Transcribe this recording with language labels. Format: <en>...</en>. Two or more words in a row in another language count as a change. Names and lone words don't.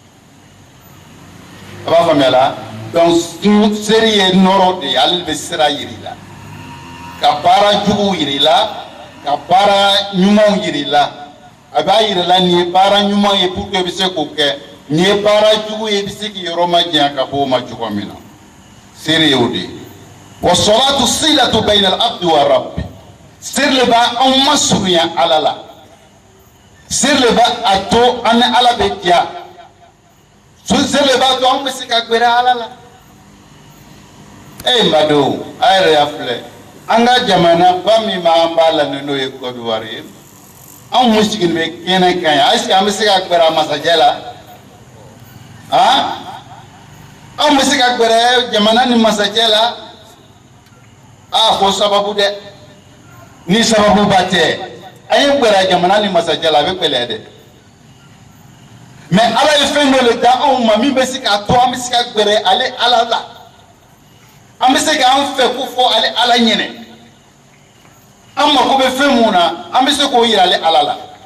<bm>a b'a faamuya la donc seri ye nɔrɔ de ye ale bɛ sira yiri la ka baara juguw yiri la ka baara ɲumanw yiri la a b'a yira la nin ye baara ɲuman ye</bm> <fr>pour que</fr> <bm>i bɛ se k'o kɛ nin ye baara jugu ye i bɛ se k'i yɔrɔ majanya ka bɔ o ma cogo min na seri ye o de ye</bm> <ar>والصلاة صلة بين العبد وربه</ar> <bm>seri le b'a anw masurunya ala la seri le b'a to an ni ala bɛ diya seri le b'a to anw bɛ se ka gbɛrɛ ala la n badenw a yɛrɛ y'a filɛ an ka jamana ba min b'an b'a la n'o ye Côte d'Ivoire ye anw mun sigilen bɛ kɛnɛ kan yan</bm> <fr>est-ce que</fr> <bm>an bɛ se ka gbɛrɛ a masajɛ la anw bɛ se ka gbɛrɛ jamana ni masajɛ la fo sababu dɛ ni sababuba tɛ an ye gbɛrɛ jamana ni masajɛ la a bɛ gɛlɛya dɛ mais ala ye fɛn dɔ le da anw ma min bɛ se k'a to an bɛ se ka gbɛrɛ ale ala la an bɛ se k'an fɛ ko fɔ ale ala ɲɛnɛ an mako bɛ fɛn mun na an bɛ se k'o yira ale ala la</bm>